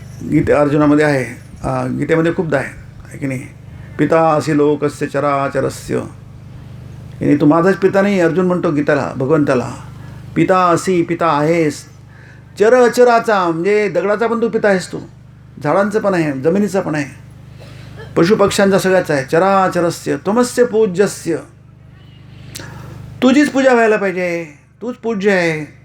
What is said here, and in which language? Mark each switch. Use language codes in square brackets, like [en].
[mr] गीते अर्जुनामध्ये आहे, गीतेमध्ये खूपदा आहे की नाही. [sa] पिता असी लोकस्य चराचरस्य. [mr] आणि तू माझाच पिता नाही, अर्जुन म्हणतो गीताला, भगवंताला. पिता असी, पिता आहेस, चर अचराचा म्हणजे दगडाचा पण तू पिता आहेस, तू झाडांचं पण आहे, जमिनीचा पण आहे, पशुपक्ष्यांचा सगळ्याच आहे. [sa] चराचरस्य त्वमस्य पूज्यस्य, [mr] तुझीच पूजा व्हायला पाहिजे, तूच पूज्य आहे.